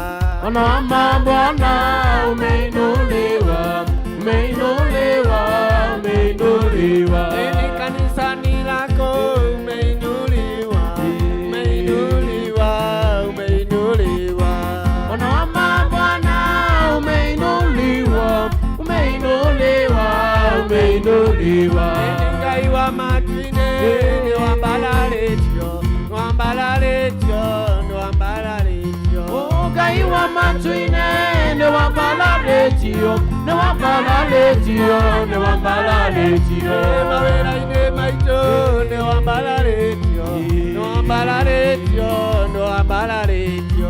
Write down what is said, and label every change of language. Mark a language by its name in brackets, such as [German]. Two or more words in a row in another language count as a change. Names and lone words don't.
[Swahili] Bwana wa mabwana umeinuliwa, umeinuliwa, umeinuliwa. Kanisani lako umeinuliwa, umeinuliwa, umeinuliwa. Bwana wa mabwana umeinuliwa, umeinuliwa, umeinuliwa. [Kamba] Ngai wa matine ni wambalaletio, wambalaletio, wambalaletio. Ngai wa matine ni wambalaletio, ni wambalaletio, ni wambalaletio. Mawera maito ni wambalaletio, ni wambalaletio, ni wambalaletio.